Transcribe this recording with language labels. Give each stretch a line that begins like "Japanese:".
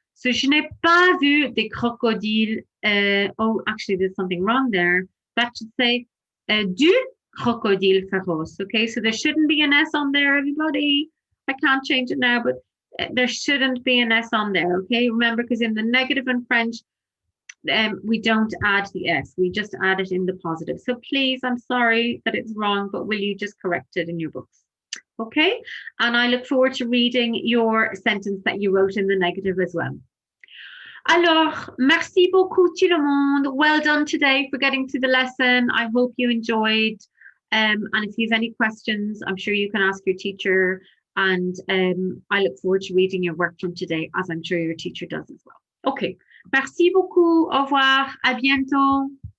French: So, je n'ai pas vu des crocodiles.
English: Oh, actually, there's something wrong there. That should say
French: du crocodile féroce.
English: Okay, so there shouldn't be an S on there, everybody. I can't change it now, but there shouldn't be an S on there. Okay, remember, because in the negative in French, we don't add the S, we just add it in the positive. So please, I'm sorry that it's wrong, but will you just correct it in your books? Okay, and I look forward to reading your sentence that you wrote in the negative as well.
French: Alors, merci beaucoup tout le monde.
English: Well done today for getting to the lesson. I hope you enjoyed. And if you have any questions, I'm sure you can ask your teacher. And I look forward to reading your work from today, as I'm sure your teacher does as well. Okay,
French: merci beaucoup. Au revoir. À bientôt.